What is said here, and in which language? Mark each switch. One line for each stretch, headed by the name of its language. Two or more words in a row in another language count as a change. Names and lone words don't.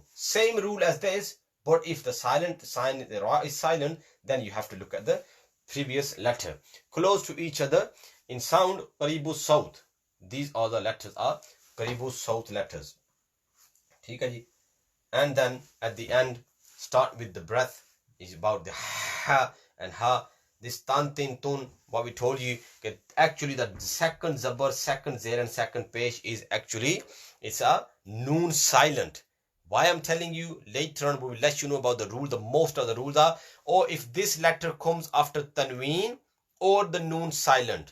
English: Same rule as this, but if the silent sign, the ra is silent, then you have to look at the previous letter. Close to each other in sound,
Arabic: qaribu saut.
English: These are the letters, are
Arabic: qaribu saut
English: letters. And then at the end, start with the breath. Is about the ha and ha. This tan, tin, tun, what we told you, actually the second zabar, second zer and second pesh is actually, it's a noon silent. Why I'm telling you, later on we will let you know about the rule. The most of the rules are, or if this letter comes after tanween or the noon silent.